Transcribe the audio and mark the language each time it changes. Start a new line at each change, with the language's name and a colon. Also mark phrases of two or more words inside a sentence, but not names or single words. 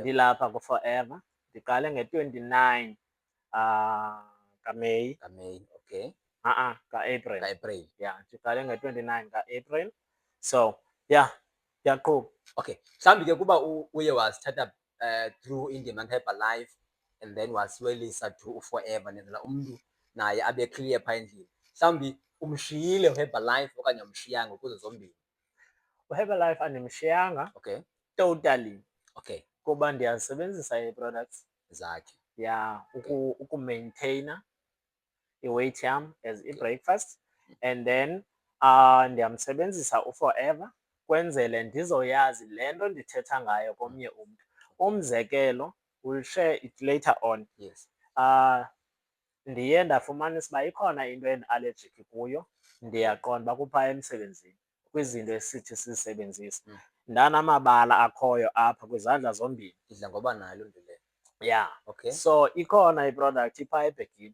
Xhosa: Ndilapha ku-Forever. Ndiqale nge-29 kaMeyi. kaMeyi, okay. Ka-April. Ka-April. Yeah, ndiqale nge-29 ka-April.
English: So yeah,
Xhosa: ndiyaqhuba. Okay. Mhlawumbi ke kuba uye wasithatha through indima kaHerbalife
English: and then
Xhosa: wasiwelisa to uForever, nenzela umntu naye abe clear phaa endlini. Mhlawumbi umshiyile uHerbalife okanye umshiyanga kuzo zombini? uHerbalife andimshiyanga. Okay. Totally. Okay. Kuba ndiyazisebenzisa ii-products zakhe. Yeah, ukumaintaina i-weight yam as i-breakfast.
English: And then
Xhosa: ndiyamsebenzisa uForever kwenzele ndizoyazi le nto ndithetha ngayo komnye umntu. Umzekelo,
English: we'll share it later on.
Xhosa: Yes. Ndiye ndafumanisa uba ikhona into endialejikhi kuyo, ndiyaqonda uba kuphaa emsebenzini kwizinto esithi sizisebenzise. Ndanamabala akhoyo apha kwizandla zombini. Idla ngoba nayo loo nto leyo. Yeah. Okay. So ikhona iproduct iphaa ebhegini.